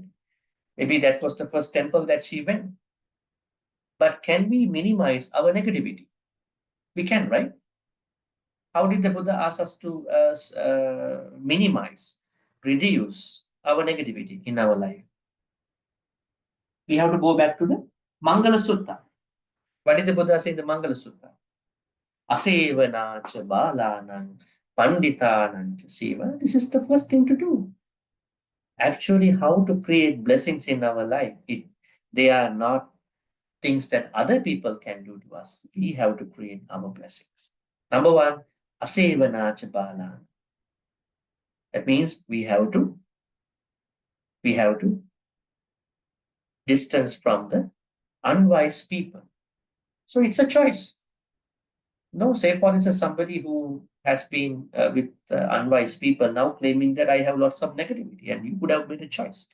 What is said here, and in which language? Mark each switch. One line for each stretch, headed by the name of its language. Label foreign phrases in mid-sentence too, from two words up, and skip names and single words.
English: Maybe that was the first temple that she went. But can we minimize our negativity? We can, right? How did the Buddha ask us to minimize, reduce our negativity in our life? We have to go back to the Mangala Sutta. What did the Buddha say in the Mangala Sutta?
Pali: Asevana cha balanan panditanam cha seva.
English: This is the first thing to do. Actually, how to create blessings in our life. They are not things that other people can do to us. We have to create our blessings. Number one,
Pali: asevana cha balanan.
English: That means we have to we have to distance from the unwise people. So it's a choice. No, say for instance, somebody who has been with unwise people now claiming that I have lots of negativity, and you could have made a choice.